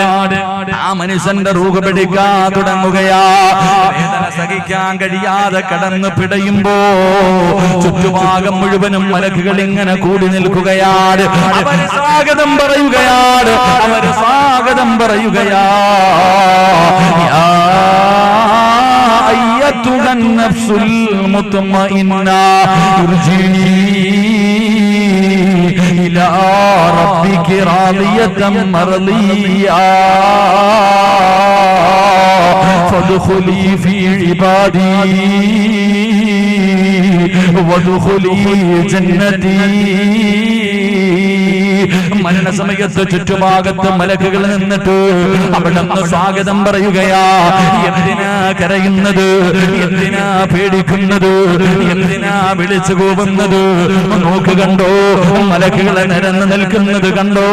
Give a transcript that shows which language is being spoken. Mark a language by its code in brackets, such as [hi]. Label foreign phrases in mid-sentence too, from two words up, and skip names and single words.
[ml] ആ മനുഷ്യന്റെ റൂഹ് പിടിക്കാൻ തുടങ്ങുകയാ. വേദന സഹിക്കാൻ കഴിയാതെ കടന്നു പിടയുമ്പോ ചുറ്റുഭാഗം മുഴുവനും മലക്കുകൾ ഇങ്ങനെ കൂടി നിൽക്കുകയാണ്. അവര് സ്വാഗതം പറയുകയാണ്, അവര് സ്വാഗതം പറയുകയാ. [ar] أيتها النفس المطمئنة ارجعي إلى ربك راضية مرضية فادخلي في عبادي وادخلي جنتي. [ml] മരണസമയത്ത് ചുറ്റുഭാഗത്ത് മലക്കുകൾ നിന്നിട്ട് അവിടുന്ന് സ്വാഗതം പറയുകയാ. എന്തിനാ കരയുന്നത്, എന്തിനാ പേടിക്കുന്നത്, എന്തിനാ വിളിച്ചു കൂവുന്നത്? നോക്ക് കണ്ടോ, മലക്കുകളെ നിരന്ന് നിൽക്കുന്നത് കണ്ടോ?